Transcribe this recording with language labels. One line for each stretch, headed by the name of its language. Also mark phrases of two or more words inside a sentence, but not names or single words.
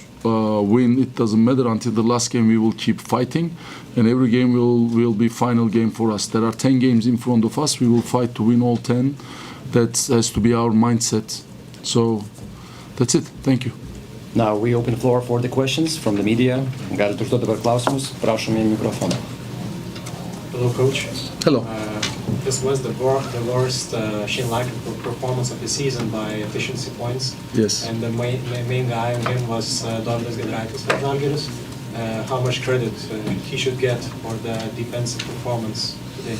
English: Win, it doesn't matter. Until the last game we will keep fighting, and every game will be final game for us. There are 10 games in front of us. We will fight to win all 10. That has to be our mindset. So that's it. Thank you. Now we open the floor for the questions from the media.
Lithuanian: Galite užduoti dabar klausimus. Prašome į mikrofoną.
English: Hello, coach. Hello. This was the worst Shane Larkin performance of the season by efficiency points. Yes. And the main guy on him was Dovydas Giedraitis from Žalgiris. How much credit he should get for the defensive performance today?